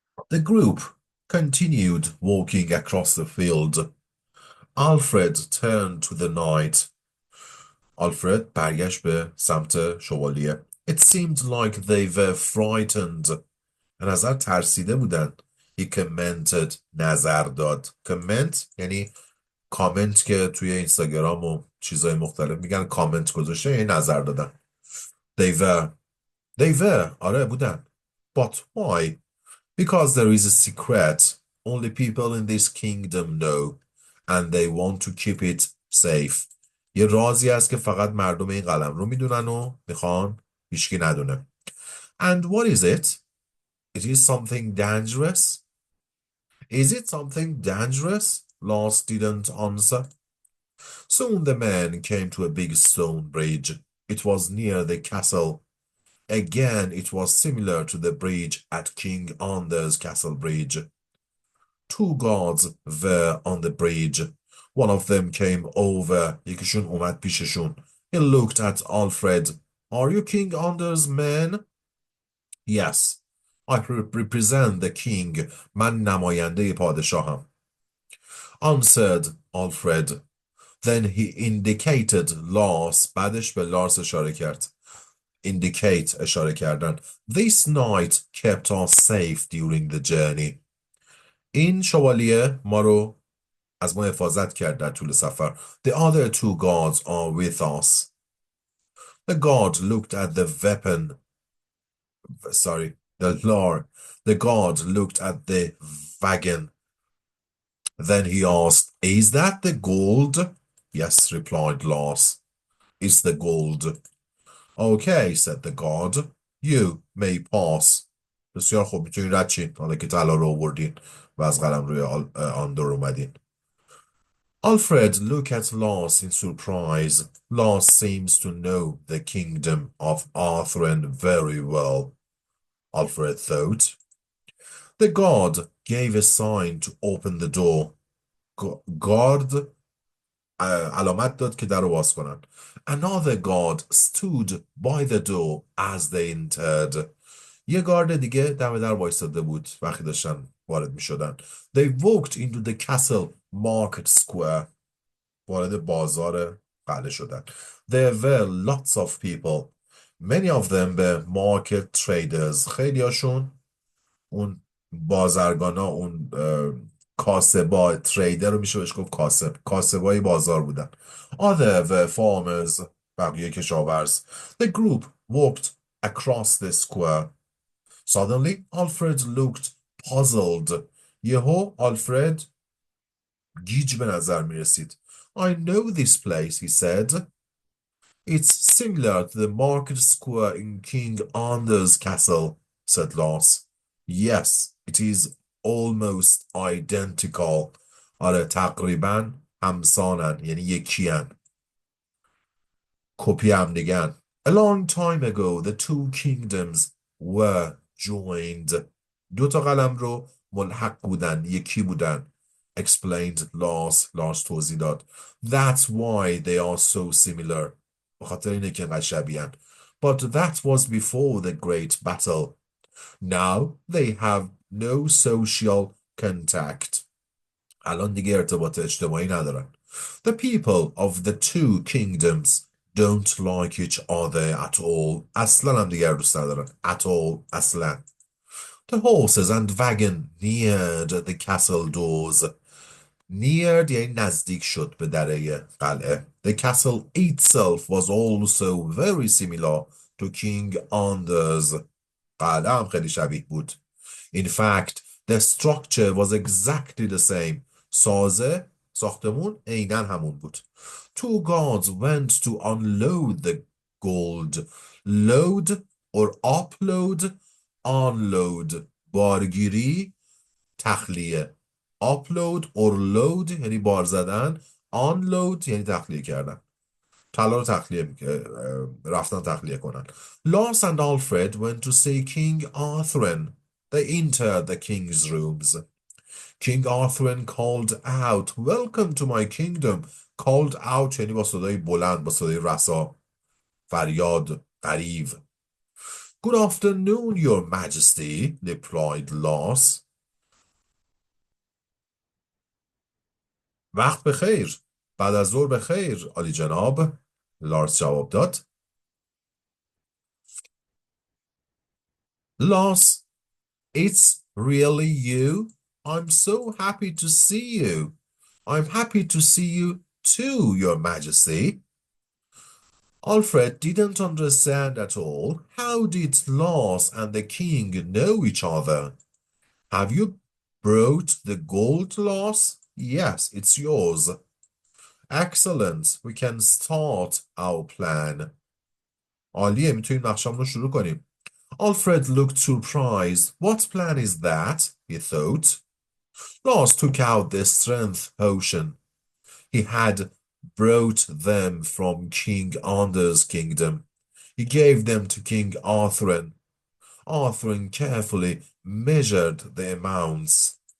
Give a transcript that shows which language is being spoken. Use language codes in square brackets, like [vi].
[en] The group continued walking across the field. Alfred turned to the knight. [fa] Alfred برگشت به سمت شوالیه. [en] It seemed like they were frightened. [fa] به نظر ترسیده بودن. [en] He commented. [fa] نظر داد. comment یعنی کامنت که توی اینستاگرام و چیزهای مختلف میگن کامنت گذاشته یعنی نظر دادن. [en] They were. They were. [fa] آره بودن. [en] But why? Because there is a secret only people in this kingdom know and they want to keep it safe. [fa] یه رازی هست که فقط مردم این قلم رو میدونن و میخوان هیچکی ندونه. [en] And what is it? It is something dangerous? Is it something dangerous? Lars didn't answer. Soon the men came to a big stone bridge. It was near the castle. Again, it was similar to the bridge at King Anders' castle bridge. Two guards were on the bridge. One of them came over. [fa] یکیشون اومد پیششون. [en] He looked at Alfred. Are you King Anders' man? Yes. I represent the king. [fa] من نماینده پادشاهم. [en] Answered Alfred. Then he indicated Lars. [fa] بعدش به لارس اشاره کرد. Indicate اشاره کردن. [en] This knight kept us safe during the journey. [fa] این شوالیه ما رو از ما حفاظت کرد در طول سفر. [en] The other two guards are with us. The guard looked at the weapon. Sorry, the Lord. The guard looked at the wagon. Then he asked, "Is that the gold?" Yes, replied Lars. It's the gold. Okay, said the guard. You may pass. [fa] بسیار خوب میتونین رد چین حالا که طلا رو آوردین و از قلم روی آندور اومدین. [en] Alfred looked at Lars in surprise. Lars seems to know the kingdom of Arthurian very well, Alfred thought. The guard gave a sign to open the door. [fa] Guard علامت داد که در رو باز کنن. [en] Another guard stood by the door as they entered. [fa] یه گارد دیگه دم در وایساده بود وقتی داشتن وارد می شدن. [en] They walked into the castle market square. [fa] وارد بازار قلعه شدن. [en] There were lots of people. Many of them were market traders. [fa] خیلی هاشون اون بازرگانا اون کاسبا تریدر رو میشه بهش گفت کاسب. کاسبای بازار بودن. [en] Other were farmers. [fa] بقیه کشاورز. [en] The group walked across the square. Suddenly, Alfred looked puzzled. [fa] یهو آلفرد گیج به نظر می رسید. [en] I know this place, he said. It's similar to the market square in King Anders' castle, said Lars. Yes, it is almost identical. [fa] آره تقریبا همسانن یعنی یکیان. کپی هم دیگن. [en] A long time ago, the two kingdoms were joined. [fa] دو تا قلم رو ملحق بودن یکی بودن. [en] Explained Lars [fa] توضیح داد. [en] That's why they are so similar. [fa] بخاطر اینه که انقدر شبیهن. [en] But that was before the great battle. Now they have no social contact. [fa] الان دیگه ارتباط اجتماعی ندارن. [en] The people of the two kingdoms don't like each other at all. [fa] اصلا هم دیگه دوست ندارن. [en] At all. [fa] اصلا. [en] The horses and wagon neared the castle doors. [fa] neared یعنی نزدیک شد به دره قلعه. [en] The castle itself was also very similar to King Anders. [fa] قلعه هم خیلی شبیه بود. [en] In fact, the structure was exactly the same. [fa] ساختمون عیناً همون بود. [en] Two guards went to unload the gold. Load or upload. [fa] Unload بارگیری، تخلیه. [en] Upload or load [fa] یعنی بار زدن. Unload یعنی تخلیه کردن. طلا رو رفتن تخلیه کنن. [en] Lars and Alfred went to see King Arthur. They entered the king's rooms. King Arthur called out, "Welcome to my kingdom." Called out یعنی با صدای بلند، با صدای رسا، فریاد، غریو. Good afternoon, your majesty, replied Lars. [fa] وقت بخیر. بعد از ظهر بخیر، عالی جناب. لارس جواب داد. [en] Lars, it's really you? I'm so happy to see you. I'm happy to see you too, your majesty. Alfred didn't understand at all. How did Lars and the king know each other? Have you brought the gold, Lars? Yes, it's yours. Excellent. We can start our plan. [fa] عالیه، میتونیم نقشمون رو شروع کنیم. [en] Alfred looked surprised. What plan is that? He thought. Lars took out the strength potion. He had brought them from King Anders' kingdom. He gave them to King Arthur. Arthur carefully measured the amounts.